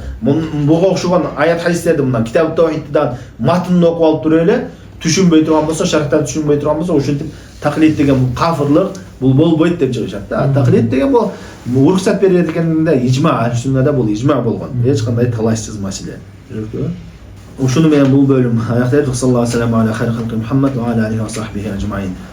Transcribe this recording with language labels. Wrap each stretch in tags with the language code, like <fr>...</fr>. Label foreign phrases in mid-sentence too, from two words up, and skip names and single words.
<ky>Буга окшогон аят хадистерди мындан китап таухидден матынын окуп алып туруп эле түшүнбөй турган болсо, шарттарды түшүнбөй турган болсо, ошентип таклид деген бул кафырлык, бул болбойт деп чыгышат да. Таклид деген бул уруксат берилет экенинде ижма, Ахлисуннада бул ижма болгон. Эч кандай талашсыз маселе. Ушуну менен бул бөлүм аякталат.</ky> <ar>صلى الله عليه وسلم على خير خلق محمد وعلى آله وصحبه أجمعين.</ar>